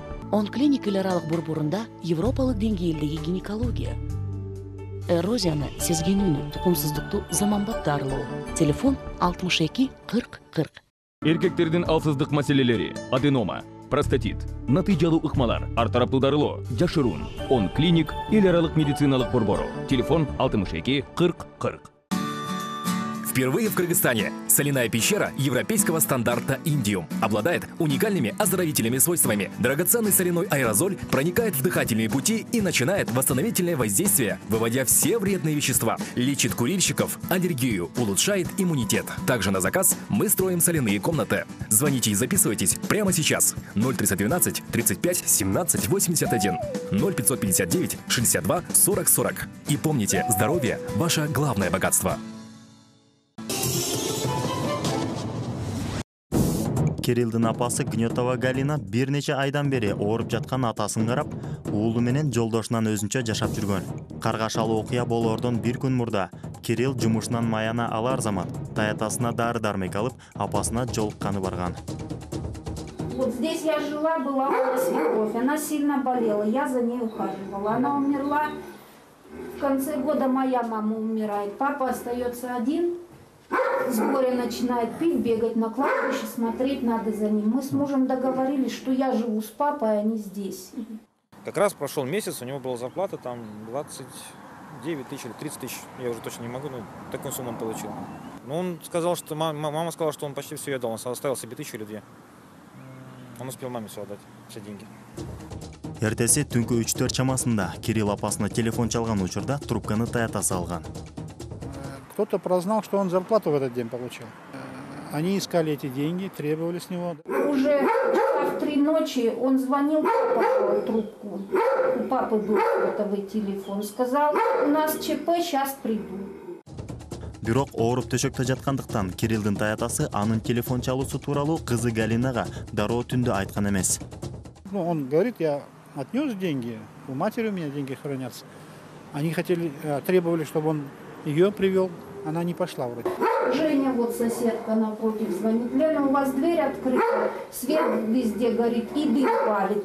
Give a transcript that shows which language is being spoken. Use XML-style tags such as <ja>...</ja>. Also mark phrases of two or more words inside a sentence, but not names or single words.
<ky>10 клиник эл аралык борборунда европалык деңгээлдеги гинекология, эрозияны сезгенүүнү, тукумсуздукту заманбап дарылоо. Телефон 62 40 40. Эркектердин алсыздык маселелери, аденома, простатит, натыйжалуу ыкмалар, ар тараптуу дарылоо, жашыруун. 10 клиник, эл аралык медициналык борбору. Телефон 62 40 40.</ky> <ru>Впервые в Кыргызстане соляная пещера европейского стандарта «Индиум» обладает уникальными оздоровительными свойствами. Драгоценный соляной аэрозоль проникает в дыхательные пути и начинает восстановительное воздействие, выводя все вредные вещества. Лечит курильщиков, аллергию, улучшает иммунитет. Также на заказ мы строим соляные комнаты. Звоните и записывайтесь прямо сейчас. 0312 35 17 81 0559 62 40 40. И помните, здоровье – ваше главное богатство.</ru> <ky>Кириллдин апасы Гнетова Галина бир нече айдан бери ооруп жаткан атасын карап, уулу менен жолдошунан өзүнчө жашап жүргөн. Каргашалуу окуя болоордон бир күн мурда Кирилл жумушунан маяна алар замат таятасына дары-дармек алып, апасына жолукканы барган.</ky> <ru>Вот здесь я жила, была у меня свекровь, она сильно болела, я за ней ухаживала. Она умерла, в конце года моя мама умирает, папа остается один. С горя начинает пить, бегать на кладбище, смотреть надо за ним. Мы с мужем договорились, что я живу с папой, а они здесь. Как раз прошел месяц, у него была зарплата там 29 тысяч или 30 тысяч, я уже точно не могу, но такую сумму он получил. Но он сказал, что мама сказала, что он почти все отдал, он оставил себе 1000 или 2. Он успел маме все отдать, все деньги.</ru> <ky>Эртеси түнкү 3-4 чамасында Кирилл апасына телефон чалган учурда трубканы таятасы алган.</ky> <ru>Кто-то прознал, что он зарплату в этот день получил. Они искали эти деньги, требовали с него. Уже в 3 ночи он звонил, папа трубку. У папы был сотовый телефон. Сказал, у нас ЧП, сейчас приду.</ru> <ky>Бирок ооруп төшөктө жаткандыктан Кириллдин таятасы анын телефон чалуусу тууралуу кызы Галинага дароо түндө айткан эмес.</ky> <ru>Он говорит, я отнес деньги, у матери у меня деньги хранятся. Они хотели, требовали, чтобы он ее привел. Она не пошла вроде. Женя, вот соседка напротив, звонит. Лена, у вас дверь открыта, свет везде горит и дым палит.</ru>